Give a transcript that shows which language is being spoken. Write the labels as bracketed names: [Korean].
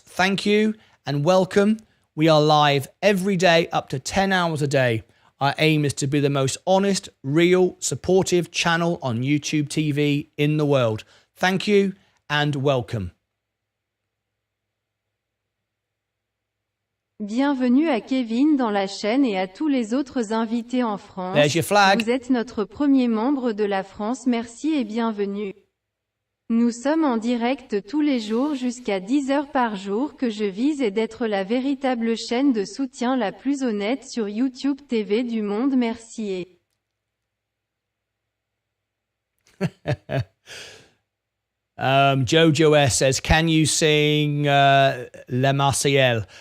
[English] Thank you and welcome. We are live every day up to 10 hours a day. Our aim is to be the most honest, real, supportive channel on YouTube TV in the world. Thank you and welcome. [French] Bienvenue à Kevin dans la chaîne et à tous les autres invités en France. [English] There's your flag. [French] Vous êtes notre premier membre de la France, merci et bienvenue. Nous sommes en direct tous les jours jusqu'à 10 heures par jour que je vise et d'être la véritable chaîne de soutien la plus honnête sur YouTube TV du monde, merci et... [English] Jojo S says, can you sing Le Marseillaise?